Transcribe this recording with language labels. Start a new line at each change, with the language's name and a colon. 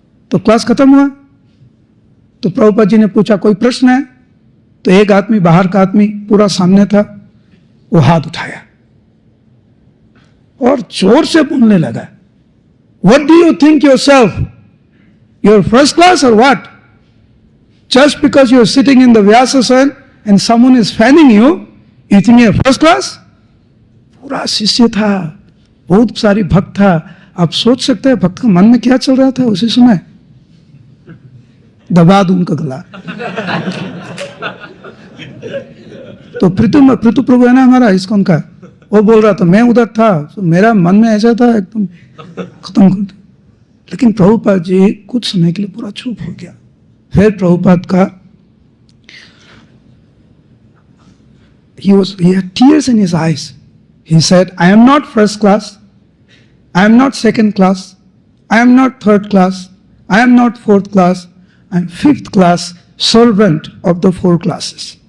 Hindi: तो क्लास खत्म हुआ तो प्रभुपाद जी ने पूछा कोई प्रश्न है? तो एक आदमी, बाहर का आदमी पूरा सामने था, वो हाथ उठाया और जोर से बोलने लगा,
English: What do you think yourself? You're first class or what? Just because you're sitting in the Vyasasana and someone is fanning you, you think you're first class?
Hindi: पूरा शिष्य था, बहुत सारी भक्त था। आप सोच सकते हैं भक्त के मन में क्या चल रहा था उसी समय। दबा दूं उनका गला। तो पृथु प्रभु है ना हमारा इस्कॉन का, वो बोल रहा था, मैं उधर था, तो मेरा मन में ऐसा था एकदम खत्म कर दो। लेकिन प्रभुपाद जी कुछ समय के लिए पूरा चुप हो गया। फिर प्रभुपाद का
English: he had tears in his eyes. He said, I am not first class, I am not second class, I am not third class, I am not fourth class, I am fifth class servant of the four classes.